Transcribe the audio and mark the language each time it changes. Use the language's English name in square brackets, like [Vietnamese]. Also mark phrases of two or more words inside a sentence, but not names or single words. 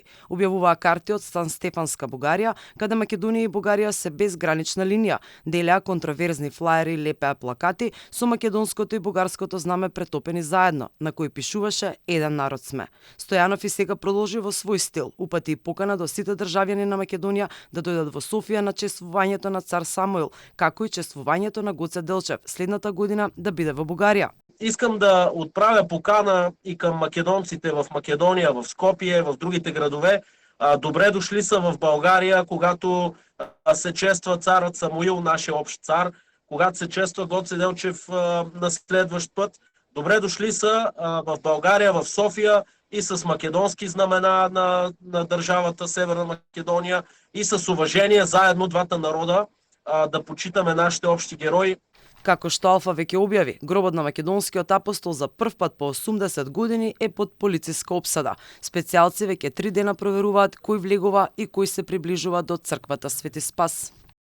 [Macedonian] Објавуваа карти од Сан Стефанска Бугарија, каде Македонија и Бугарија се без гранична линија, делеа контроверзни флаери, лепеа плакати со македонското и бугарското знаме претопени заедно, на кој пишуваше еден народ сме. Стојанов и сега продолжи во свој стил, упати и покана до сите државјани на Македонија да дојдат во Софија на чествувањето на цар Самуил, како и чествувањето на Гоце Делчев следната година да биде во Бугарија. [Bulgarian] Искам да отправя покана и към македонците в Македония, в Скопие, в другите градове. Добре дошли са в България, когато се чества царът Самуил, нашия общ цар, когато се чества Гоце Делчев на следващ път. Добре дошли са в България, в София и с македонски знамена на държавата Северна Македония и с уважение заедно двата народа да почитаме нашите общи герои. [Macedonian] Како што Алфа веќе објави, гробот на македонскиот апостол за прв пат по 80 години е под полициска опсада. Специјалци веќе 3 дена проверуваат кој влегува и кој се приближува до црквата Свети Спас.